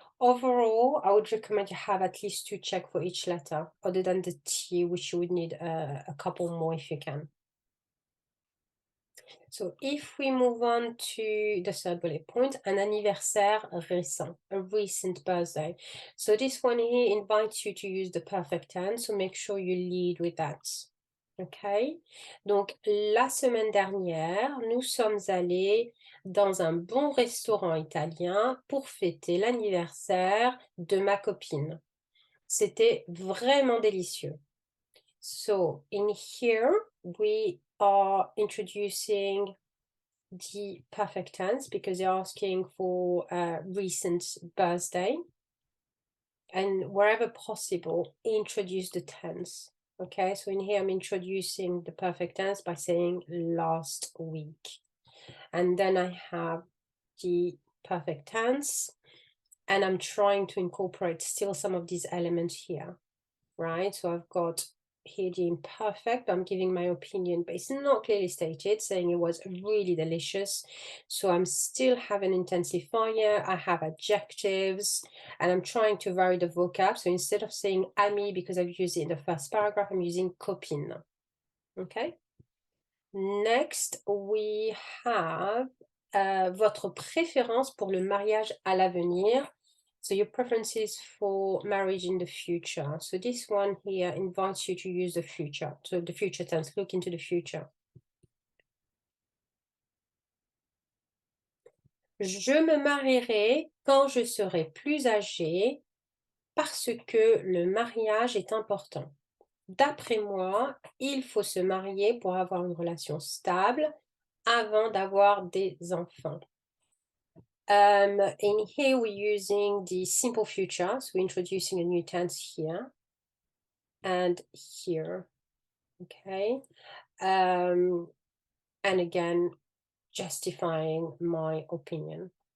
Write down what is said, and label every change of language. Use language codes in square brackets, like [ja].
[en] Overall, I would recommend you have at least 2 checks for each letter, other than the T, which you would need a couple more if you can. So if we move on to the third bullet point, [fr] un anniversaire récent, [en] a recent birthday. So this one here invites you to use the perfect tense, so make sure you lead with that. Okay? [fr] Donc, la semaine dernière, nous sommes allés dans un bon restaurant italien pour fêter l'anniversaire de ma copine. C'était vraiment délicieux. [en] So, in here, we are introducing the perfect tense because they're asking for a recent birthday. And wherever possible, introduce the tense. Okay, so in here I'm introducing the perfect tense by saying last week. And then I have the perfect tense, and I'm trying to incorporate still some of these elements here, right? So I've got here the imperfect, I'm giving my opinion, but it's not clearly stated, saying it was really delicious. So I'm still having intensifier, I have adjectives, and I'm trying to vary the vocab. So instead of saying ami, because I've used it in the first paragraph, I'm using copine. Okay. Next, we have [fr] votre préférence pour le mariage à l'avenir. [en] So your preferences for marriage in the future. So this one here invites you to use the future. So the future tense, look into the future. [fr] Je me marierai quand je serai plus âgée parce que le mariage est important. D'après moi, il faut se marier pour avoir une relation stable avant d'avoir des enfants. [en] In here we're using the simple future, so we're introducing a new tense here and here, okay? And again, justifying my opinion.